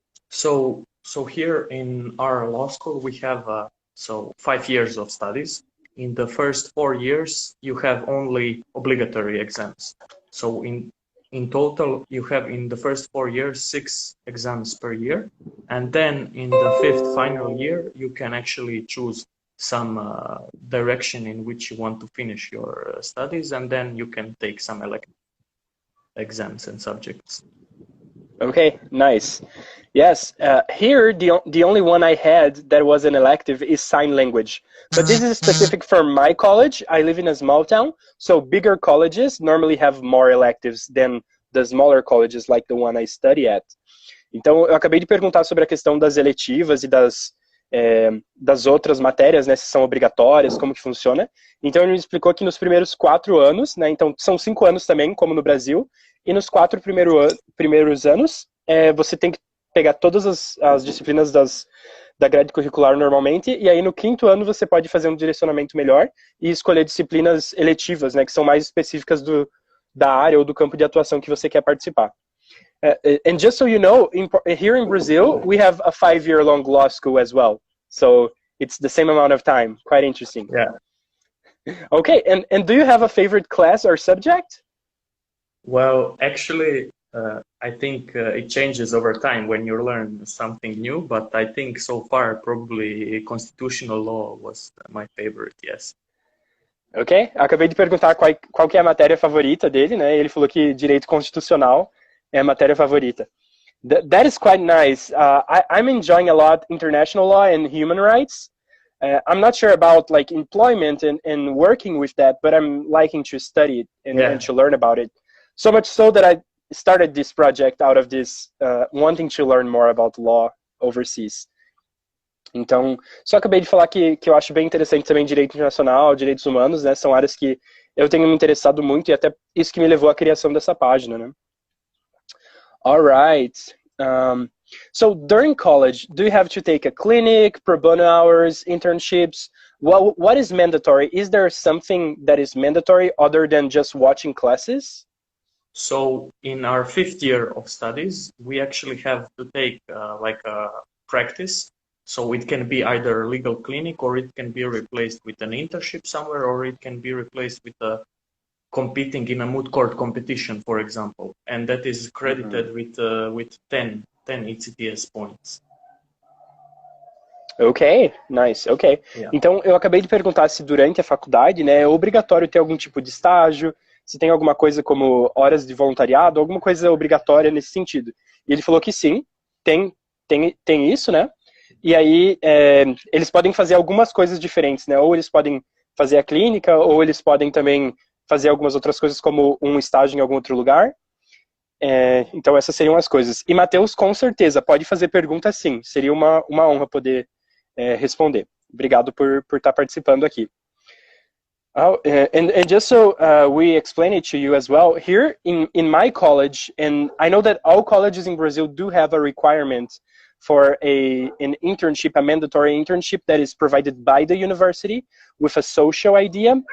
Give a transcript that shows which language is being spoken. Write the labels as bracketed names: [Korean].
[English] So here in our law school we have 5 years of studies. In the first 4 years you have only obligatory exams. So in total you have in the first 4 years 6 exams per year, and then in the 5th final year you can actually choose some direction in which you want to finish your studies, and then you can take some elective exams and subjects. Okay, nice. Yes, here the only one I had that was an elective is sign language. But this is specific for my college. I live in a small town, so bigger colleges normally have more electives than the smaller colleges like the one I study at. [Portuguese] Então, eu acabei de perguntar sobre a questão das eletivas e das outras matérias, né, se são obrigatórias, como que funciona. Então, ele me explicou que nos primeiros 4 anos, né, então são 5 anos também, como no Brasil, e nos 4 primeiros anos, você tem que pegar todas as disciplinas da grade curricular normalmente, e aí no 5º ano você pode fazer um direcionamento melhor e escolher disciplinas eletivas, né, que são mais específicas da área ou do campo de atuação que você quer participar. [English] And just so you know, here in Brazil, we have a 5-year-long law school as well. So it's the same amount of time. Quite interesting. Yeah. Okay, and do you have a favorite class or subject? Well, actually, I think it changes over time when you learn something new, but I think so far probably constitutional law was my favorite, yes. [Portuguese] Ok, acabei de perguntar qual que é a matéria favorita dele, né? Ele falou que direito constitucional é a matéria favorita. [English] That is quite nice. I'm enjoying a lot international law and human rights. I'm not sure about like employment and working with that, but I'm liking to study it and to learn about it. So much so that I started this project out of this wanting to learn more about law overseas. [Portuguese] Então, só acabei de falar que eu acho bem interessante também direito internacional, direitos humanos, né? São áreas que eu tenho me interessado muito e até isso que me levou à criação dessa página, né? [English] All right. So during college, do you have to take a clinic, pro bono hours, internships? What is mandatory? Is there something that is mandatory other than just watching classes? So in our 5th year of studies, we actually have to take like a practice. So it can be either a legal clinic, or it can be replaced with an internship somewhere, or it can be replaced with competing in a moot court competition, for example. And that is credited with 10 ECTS points. Ok, nice, ok. Yeah. [Portuguese] Então, eu acabei de perguntar se durante a faculdade, né, é obrigatório ter algum tipo de estágio, se tem alguma coisa como horas de voluntariado, alguma coisa obrigatória nesse sentido. E ele falou que sim, tem isso, né? E aí, eles podem fazer algumas coisas diferentes, né? Ou eles podem fazer a clínica, ou eles podem também fazer algumas outras coisas, como um estágio em algum outro lugar. Então, essas seriam as coisas. E Matheus, com certeza, pode fazer pergunta sim. Seria uma honra poder responder. Obrigado por estar participando aqui. [English] And just so we explain it to you as well, here in my college, and I know that all colleges in Brazil do have a requirement for an internship, a mandatory internship that is provided by the university with a social idea.